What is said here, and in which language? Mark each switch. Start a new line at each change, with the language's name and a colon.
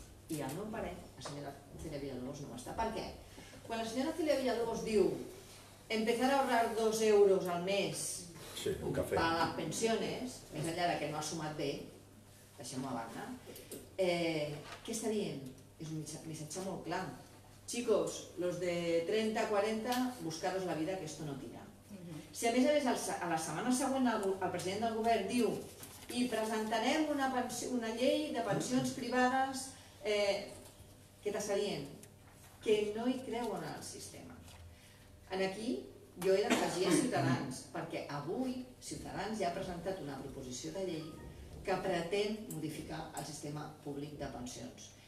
Catalan: I al meu parer, la senyora Celia Villalobos no ho està. Per què? Quan la senyora Celia Villalobos diu
Spanish: empezar a ahorrar 2 euros al mes
Catalan: per a les pensiones, més enllà que no ha sumat bé, deixem-ho a banda, què està dient? És un missatge molt clar.
Spanish: Chicos, los de 30-40, buscaros la vida, que esto no tira.
Catalan: Si a més a la setmana següent el president del govern diu i presentarem una llei de pensions privades, què t'està dient? Que no hi creuen en el sistema. Aquí jo he d'afegir a Ciutadans, perquè avui Ciutadans ja ha presentat una proposició de llei que pretén modificar el sistema públic de pensions.